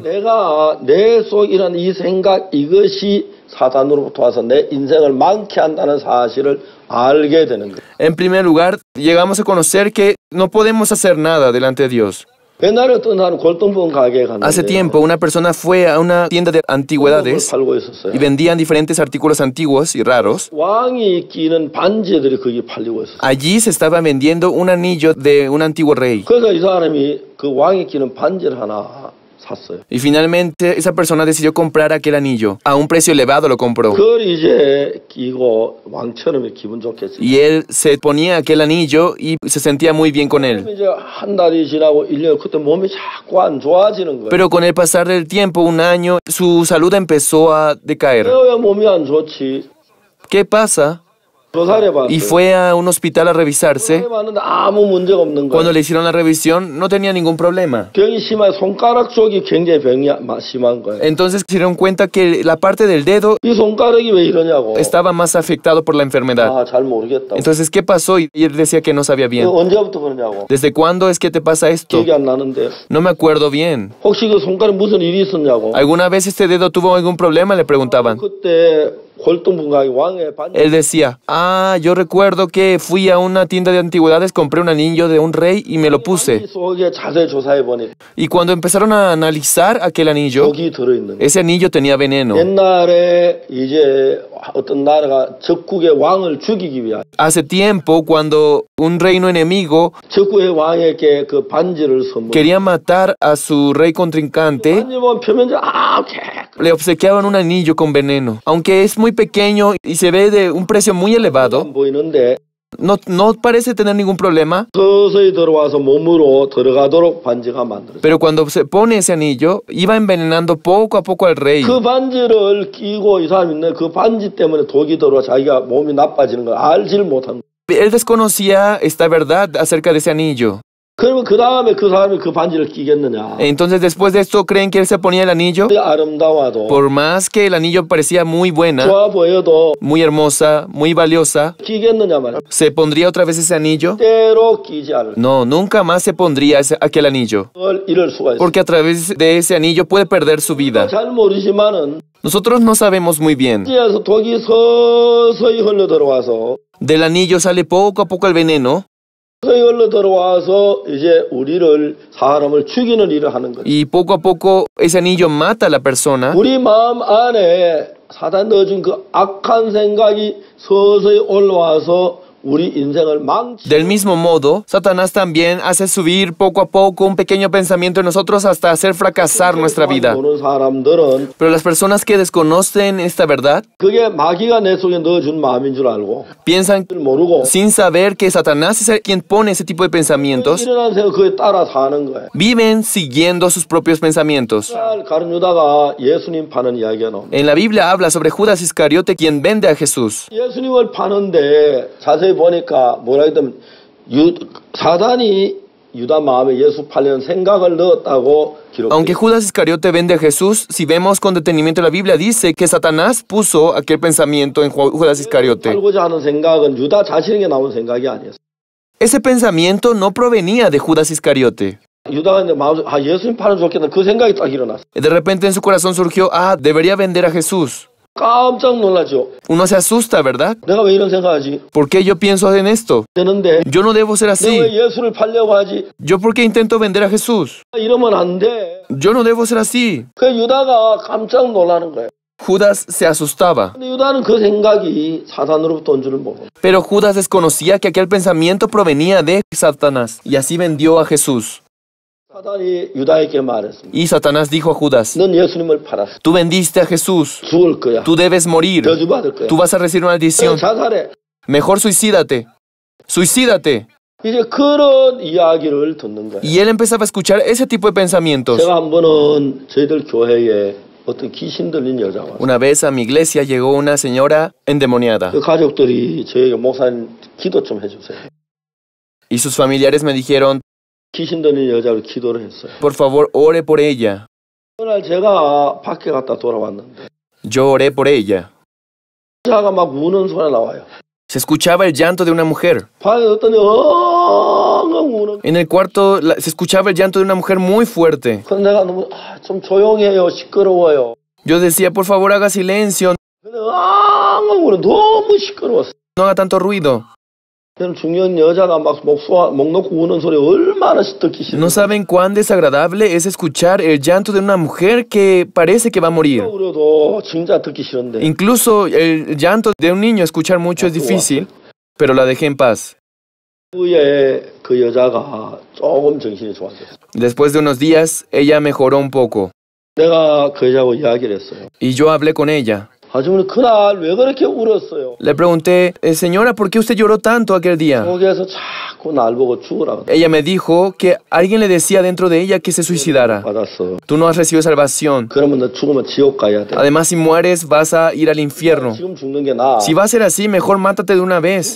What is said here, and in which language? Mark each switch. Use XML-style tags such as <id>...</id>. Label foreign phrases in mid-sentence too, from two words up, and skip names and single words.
<ko>내가 내 속이란 이 생각 이것이 사단으로부터 와서 내 인생을 망케 한다는 사실을 알게 되는 거예요.</ko> <es>En primer lugar, llegamos a conocer que no podemos hacer nada delante de Dios.</es> <ko>옛날에 어떤 사람 골동품 가게에</ko> <es>Hace</es> <ko>갔는데</ko> <es>tiempo una persona fue a una tienda de antigüedades</es> <ko>팔고 있었어요.</ko> <es>y vendían diferentes artículos antiguos y raros.</es> <ko>왕이 끼는 반지들이 거기 팔리고 있었어요.</ko> <es>Allí se estaba vendiendo un anillo de un antiguo rey.</es> <ko>그래서 이 사람이 그 왕이 끼는 반지를 하나 샀어요.</ko> <es>Y finalmente esa persona decidió comprar aquel anillo. A un precio elevado lo compró.</es> <ko>그걸 이제 끼고 왕처럼 기분 좋겠지.</ko> <es>Y él se ponía aquel anillo y se sentía muy bien con él.</es> <ko>이제 한 달이 지나고 1년 그때 몸이 자꾸 안 좋아지는 거예요.</ko> <es>Pero con el pasar del tiempo, un año, su salud empezó a decaer.</es> <ko>왜 몸이 안 좋지?</ko> <es>¿Qué pasa?</es> <ko>조사를</ko> <es>Y</es> <ko>해봤어요.</ko> <es>fue a un hospital a revisarse.</es> <ko>해봤는데 아무 문제가 없는</ko> <es>Cuando</es> <ko>거예요.</ko> <es>le hicieron la revisión, no tenía ningún problema.</es> <ko>병이 심해 손가락 쪽이 굉장히 병이 심한 거예요.</ko> <es>Entonces se dieron cuenta que la parte del dedo</es> <ko>이 손가락이 왜 이러냐고.</ko> <es>estaba más afectado por la enfermedad.</es> <ko>아, 잘 모르겠다.</ko> <es>Entonces, ¿qué pasó? Y él decía que no sabía bien.</es> <ko>언제부터 그러냐고.</ko> <es>¿Desde cuándo es que te pasa esto?</es> <ko>기억이 안 나는데.</ko> <es>No me acuerdo bien.</es> <ko>혹시 그 손가락 무슨 일이 있었냐고.</ko> <es>¿Alguna vez este dedo tuvo algún problema? Le preguntaban.</es> <ko>그때 골동분가게 왕의 반지.</ko> <es>Él decía, yo recuerdo que fui a una tienda de antigüedades, compré un anillo de un rey y me lo puse.</es> <ko>속에 자세히 조사해 보니</ko> <es>Y cuando empezaron a analizar aquel anillo,</es> <ko>독이 들어있는 거예요.</ko> <es>ese anillo tenía veneno.</es> <ko>옛날에 이제 어떤 나라가 적국의 왕을 죽이기 위하여</ko> <es>Hace tiempo, cuando un reino enemigo</es> <ko>적국의 왕에게 그 반지를 선물.</ko> <es>quería matar a su rey contrincante,</es> <ko>반지 보면 표면적</ko> <es>le obsequiaban un anillo con veneno. Aunque es muy pequeño y se ve de un precio muy elevado,</es> <ko>안 보이는데</ko> <es>no parece tener ningún problema,</es> <ko>서서히 들어와서 몸으로 들어가도록 반지가 만들어졌어요.</ko> <es>pero cuando se pone ese anillo, iba envenenando poco a poco al rey.</es> <ko>그 반지를 끼고 이 사람이 있는 그 반지 때문에 독이 들어와 자기가 몸이 나빠지는 걸 알지를 못한 거예요.</ko> <es>Él desconocía esta verdad acerca de ese anillo.</es> <ko>그러면 그 다음에 그 사람이 그 반지를 끼겠느냐?</ko> <es>Entonces, después de esto, ¿creen que él se ponía el anillo?</es> <ko>아름다워도</ko> <es>Por más que el anillo parecía muy buena,</es> <ko>좋아 보여도</ko> <es>muy hermosa, muy valiosa,</es> <ko>끼겠느냐 말이야.</ko> <es>¿se pondría otra vez ese anillo?</es> <ko>때로 끼지 않을</ko> <es>No, nunca más se pondría aquel anillo,</es> <ko>걸 잃을 수가 있어요.</ko> <es>porque a través de ese anillo puede perder su vida.</es> <ko>잘 모르지만은</ko> <es>Nosotros no sabemos muy bien.</es> <ko>반지에서 독이 서서히 흘러 들어와서</ko> <es>Del anillo sale poco a poco el veneno</es> <ko>서서히 흘러 들어와서 이제 우리를 사람을 죽이는 일을 하는 거죠.</ko> <es>y poco a poco ese anillo mata a la persona.</es> <ko>우리 마음 안에 사단 넣어준 그 악한 생각이 서서히 올라와서 우리 인생을 망치.</ko> <es>Del mismo modo, Satanás también hace subir poco a poco un pequeño pensamiento en nosotros hasta hacer fracasar nuestra vida.</es> <ko>보는 사람들은</ko> <es>Pero las personas que desconocen esta verdad</es> <ko>그게 마귀가 내 속에 넣어준 마음인 줄 알고</ko> <es>piensan</es> <ko>모르고</ko> <es>sin saber que Satanás es el quien pone ese tipo de pensamientos,</es> <ko>일어난 생각 그에 따라 사는 거예요.</ko> <es>viven siguiendo sus propios pensamientos.</es> <ko>가룟 유다가 예수님 파는 이야기가 나옵니다.</ko> <es>En la Biblia habla sobre Judas Iscariote quien vende a Jesús.</es> <ko>예수님을 파는데 자세히 보니까 뭐라 했냐면 사단이 유다 마음에 예수 팔려는 생각을 넣었다고</ko> <es>Aunque</es> <ko>기록해요.</ko> <es>Judas Iscariote vende a Jesús, si vemos con detenimiento la Biblia, dice que Satanás puso aquel pensamiento en Judas Iscariote.</es> <ko>팔고자 하는 생각은 유다 자신에게 나온 생각이 아니었어요.</ko> <es>Ese pensamiento no provenía de Judas Iscariote.</es> <ko>유다가 이제 마음속에 예수님 파는 좋겠다 그 생각이 딱 일어났어요.</ko> <es>De repente en su corazón surgió, debería vender a Jesús.</es> <ko>깜짝 놀라죠.</ko> <es>Uno se asusta, ¿verdad?</es> <ko>내가 왜 이런 생각하지?</ko> <es>¿Por qué yo pienso en esto?</es> <ko>되는데</ko> <es>Yo no debo ser</es> <ko>내가</ko> <es>así.</es> <ko>왜 예수를 팔려고 하지?</ko> <es>¿Yo por qué intento vender a Jesús?</es> <ko>이러면 안 돼.</ko> <es>Yo no debo ser así.</es> <ko>그 유다가 깜짝 놀라는 거예요.</ko> <es>Judas se asustaba.</es> <ko>근데 유다는 그 생각이 사단으로부터 온 줄을 모르고</ko> <es>Pero Judas desconocía que aquel pensamiento provenía de Satanás. Y así vendió a Jesús.</es> <ko>사단이 유다에게 말했습니다.</ko> <es>Y Satanás dijo a Judas,</es> <ko>넌 예수님을 팔았어.</ko> <es>tú vendiste a Jesús.</es> <ko>죽을 거야.</ko> <es>Tú debes morir.</es> <ko>저주받을 거야.</ko> <es>Tú vas a recibir una maldición.</es> <ko>자살해.</ko> <es>Mejor suicídate. Suicídate.</es> <ko>이제 그런 이야기를 듣는 거예요.</ko> <es>Y él empezaba a escuchar ese tipo de pensamientos.</es> <ko>제가 한 번은 저희들 교회에 어떤 귀신 들린 여자가 왔어요.</ko> <es>Una vez a mi iglesia llegó una señora endemoniada.</es> <ko>그 가족들이 저에게 목사님 기도 좀 해주세요.</ko> <es>Y sus familiares me dijeron,</es> <ko>귀신 들린 여자를 기도를 했어요.</ko> <es>por favor, ore por ella.</es> <ko>어느 날 제가 밖에 갔다 돌아왔는데</ko> <es>Yo oré por ella.</es> <ko>여자가 막 우는 소리 나와요.</ko> <es>Se escuchaba el llanto de una mujer.</es> <ko>방에 어떤 엉엉 우는.</ko> <es>En el cuarto se escuchaba el llanto de una mujer muy fuerte.</es> <ko>그래서 내가 너무 좀 조용해요. 시끄러워요.</ko> <es>Yo decía, por favor, haga silencio.</es> <ko>근데 엉엉 우는 너무 시끄러웠어.</ko> <es>No haga tanto ruido.</es> <ko>저는 중년 여자가 막 목 놓고 우는 소리 얼마나 듣기 싫어.</ko> <es>No saben cuán desagradable es escuchar el llanto de una mujer que parece que va a morir.</es> <ko>그래도 진짜 듣기 싫은데.</ko> <es>Incluso el llanto de un niño escuchar mucho es difícil, pero la dejé en paz.</es> <ko>후에 그 여자가 조금 정신이 좋아졌어.</ko> <es>Después de unos días, ella mejoró un poco.</es> <ko>내가 그 여자하고 이야기를 했어요.</ko> <es>Y yo hablé con ella.</es> <ko>아주머니 그날 왜 그렇게 울었어요?</ko> <es>Le pregunté, señora, ¿por qué usted lloró tanto aquel día?</es> <ko>거기에서 자꾸 날 보고 죽으라고</ko> <es>Ella me dijo que alguien le decía dentro de ella que se suicidara.</es> <ko>받았어.</ko> <es>Tú no has recibido salvación.</es> <ko>그러면 너 죽으면 지옥 가야 돼.</ko> <es>Además, si mueres, vas a ir al infierno.</es> <ko>지금 죽는 게 나아.</ko> <es>Si va a ser así, mejor mátate de una vez.</es>